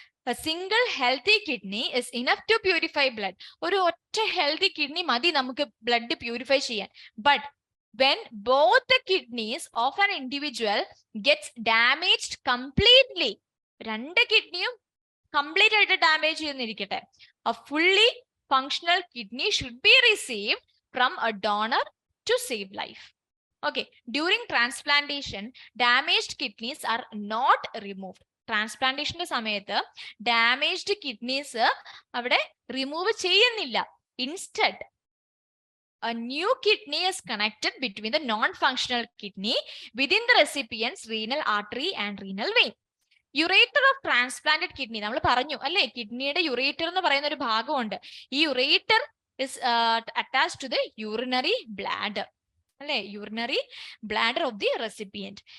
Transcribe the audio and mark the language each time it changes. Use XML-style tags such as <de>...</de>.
<en>A single healthy kidney is enough to purify blood.</en> <ml>ഒരു ഒറ്റ healthy kidney മതി നമുക്ക് ബ്ലഡ് പ്യൂരിഫൈ ചെയ്യാൻ.</ml> <en>But when both the kidneys of an individual gets damaged completely, രണ്ട് കിഡ്നിയും complete ആയിട്ട് damage ചെയ്യുന്നിരിക്കട്ടെ, a fully functional kidney should be received from a donor to save life. Okay, during transplantation, damaged kidneys are not removed.</en> <ml>ട്രാൻസ്പ്ലാന്റേഷന്റെ സമയത്ത് damaged kidneys അവിടെ remove ചെയ്യുന്നില്ല.</ml> <en>Instead a new kidney is connected between the non-functional kidney within the recipient's renal artery and renal vein.</en> <ml>Ureter of transplanted kidney നമ്മൾ പറഞ്ഞു അല്ലെ, കിഡ്നിയുടെ ureter എന്ന് പറയുന്ന ഒരു ഭാഗമുണ്ട്.</ml> <en>ഈ ureter is attached to the urinary bladder അല്ലെ, urinary bladder of the recipient.</en>